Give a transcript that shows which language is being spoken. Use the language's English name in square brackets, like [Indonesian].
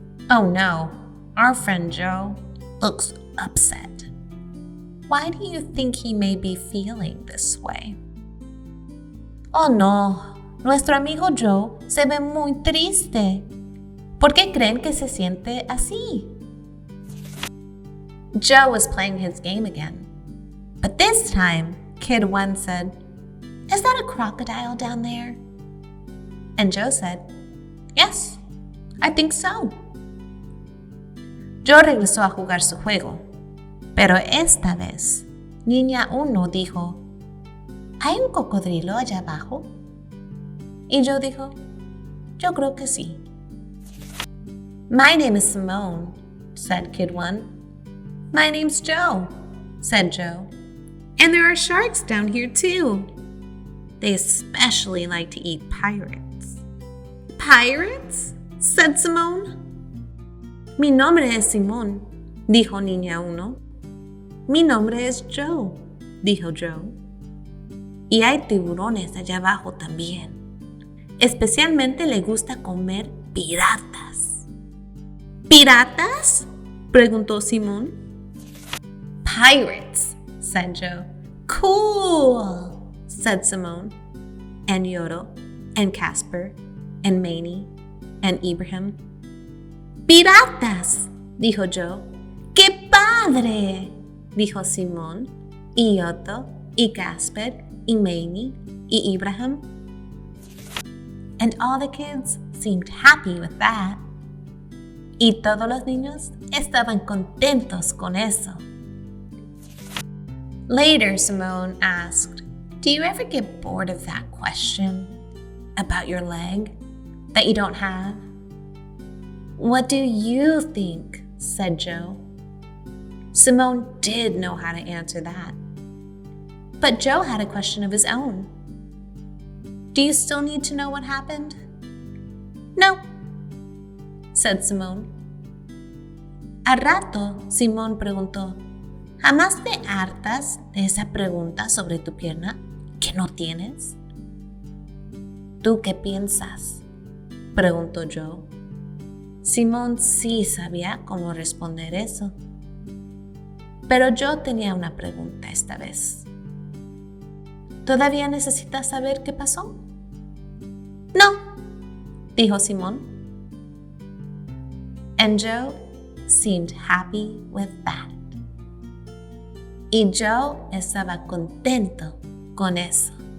[English] Oh no, our friend Joe looks upset. Why do you think he may be feeling this way? [Spanish] Oh no, nuestro amigo Joe se ve muy triste. ¿Por qué creen que se siente así? [English] Joe was playing his game again. But this time, Kid 1 said, "Is that a crocodile down there?" And Joe said, "Yes, I think so." [Spanish] Joe regresó a jugar su juego, pero esta vez, Niña 1 dijo, ¿hay un cocodrilo allá abajo? Y Joe dijo, yo creo que sí. [English] My name is Simone, said Kid 1. My name's Joe, said Joe. And there are sharks down here too. They especially like to eat pirates. Pirates? Said Simone. [Spanish] Mi nombre es Simón, dijo Niña 1. Mi nombre es Joe, dijo Joe. Y hay tiburones allá abajo también. Especialmente le gusta comer piratas. ¿Piratas? Preguntó Simón. [English] Pirates, said Joe. Cool, said Simone. And Yodo, and Casper, and Maney, and Ibrahim. [Spanish] ¡Piratas!, dijo Joe. ¡Qué padre!, dijo Simón, y Yodo, y Casper, y Maney, y Ibrahim. [English] And all the kids seemed happy with that. [Spanish] Y todos los niños estaban contentos con eso. [English] Later, Simone asked, do you ever get bored of that question about your leg that you don't have? What do you think? Said Joe. Simone did know how to answer that. But Joe had a question of his own. Do you still need to know what happened? No, said Simone. [Spanish] Al rato, Simón preguntó, ¿jamás te hartas de esa pregunta sobre tu pierna que no tienes? ¿Tú qué piensas?, preguntó Joe. Simón sí sabía cómo responder eso. Pero Joe tenía una pregunta esta vez. ¿Todavía necesitas saber qué pasó? No, dijo Simón. [English] And Joe seemed happy with that. [Spanish] Y Joe estaba contento con eso.